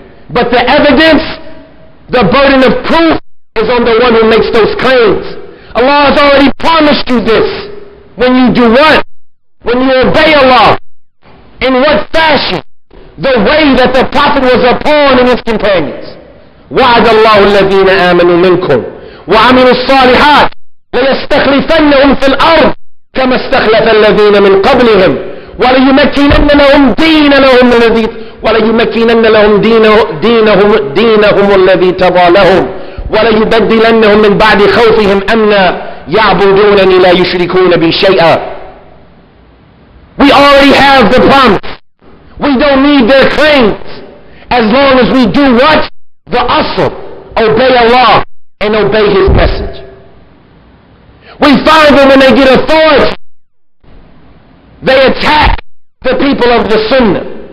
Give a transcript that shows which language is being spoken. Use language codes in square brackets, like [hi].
[en] But the evidence, the burden of proof, is on the one who makes those claims. Allah has already promised you this. When you do what? When you obey Allah. In what fashion? The way that the Prophet was upon and his companions. [ar] وعد الله الذين آمنوا منكم وعملوا الصالحات ليستخلفنهم في الأرض كما استخلف الذين من قبلهم وليمكنن لهم دينهم الذي تضى لهم وليبدلنهم من بعد خوفهم أمنا يعبدونني لا يشركون بي شيئا. [en] We already have the promise. We don't need their claims as long as we do what? The asl. Obey Allah and obey His message. We find that when they get authority, they attack the people of the Sunnah.